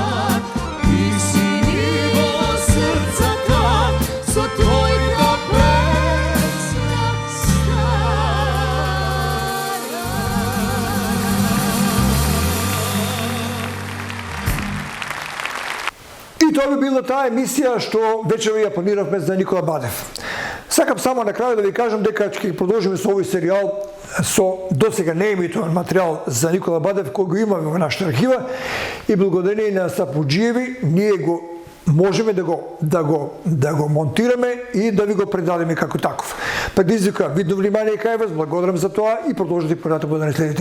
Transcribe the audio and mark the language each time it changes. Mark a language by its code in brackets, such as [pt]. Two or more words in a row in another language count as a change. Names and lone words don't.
[mk] Ти си ниво срца та, со твојта песма И то би била та емисија што вечеру ја планиравме за Никола Бадев. Сакам само на крају да ви кажем дека ќе продолжиме со овој серијал со досега неемитован материјал за Никола Бадев кој го имаме во нашата архива и благодарение на Сапуџиеви ние го можеме да го монтираме и да ви го предадеме како таков. Предизвика видно внимание кај вас, благодарам за тоа и продолжите понатаму да не следите.